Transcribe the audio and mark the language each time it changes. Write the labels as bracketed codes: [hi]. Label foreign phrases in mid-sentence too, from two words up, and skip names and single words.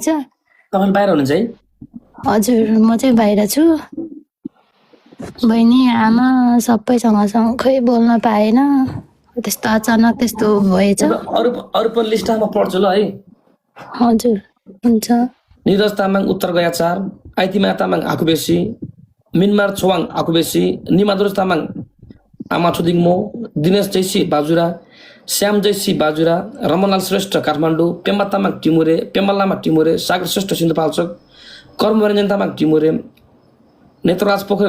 [ne] तपाईँ बाहिर हुनुहुन्छ है? हजुर म चाहिँ बाहिर छु। बहिनी आमा सबैसँग खै बोल्न पाएन, त्यस्तो अचानक त्यस्तो भएछ। अरू पनि लिस्टमा पढ्छु ल है। हजुर हुन्छ। निरज तामाङ उत्तर गया 4, आइतिमा तामाङ आकुबेसी, मिनमार छोवाङ आकुबेसी, निमादुर तामाङ आमा छुदिङ मो, दिनेश जैसी बाजुरा, श्याम जैसी बाजुरा, रमनलाल श्रेष्ठ काठमाडौँ, पेम्बा तामाङ टिमुरे, पेम्बा लामा टिमुरे, सागर श्रेष्ठ सिन्धुपाल्चोक, कर्मरञ्जन तामाङ टिमुरे, नेत्रराज पोखरेल